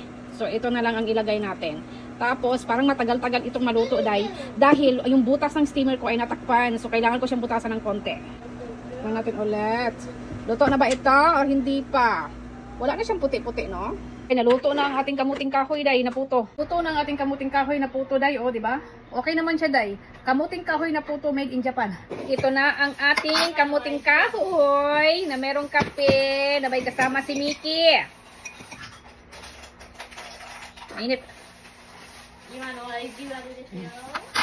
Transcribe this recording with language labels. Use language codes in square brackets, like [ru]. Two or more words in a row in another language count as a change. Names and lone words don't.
[tl] So ito na lang ang ilagay natin. Tapos parang matagal-tagal itong maluto dahil yung butas ng steamer ko ay natakpan. So kailangan ko siyang butasan ng konti. Tingnan natin ulit. Luto na ba ito o hindi pa? Wala na siyang puti-puti, no? Naluto na ang ating kamuting kahoy, day, na puto. Luto na ang ating kamuting kahoy na puto, day, oh, di ba? Okay naman siya, day. Kamuting kahoy na puto [en] made in Japan. [tl] Ito na ang ating kamuting kahoy na merong kape na may kasama si Mickey. Mainit. [ja] 今のライブラグですよ。